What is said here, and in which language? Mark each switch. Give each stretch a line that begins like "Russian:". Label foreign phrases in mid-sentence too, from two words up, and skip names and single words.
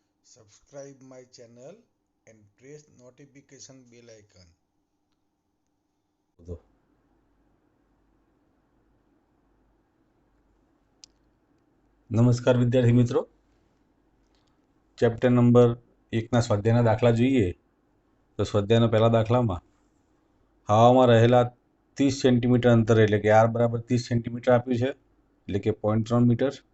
English: Subscribe my channel and press notification bell icon.
Gujarati: નમસ્કાર વિદ્યાર્થી મિત્રો, ચેપ્ટર નંબર 1ના સ્વાધ્યાયના દાખલા જોઈએ તો સ્વાધ્યાયના પહેલા દાખલામાં હવામાં રહેલા 30 સેન્ટીમીટર અંતરે એટલે કે r બરાબર 30 સેન્ટીમીટર આપ્યું છે એટલે કે 0.3 મીટર.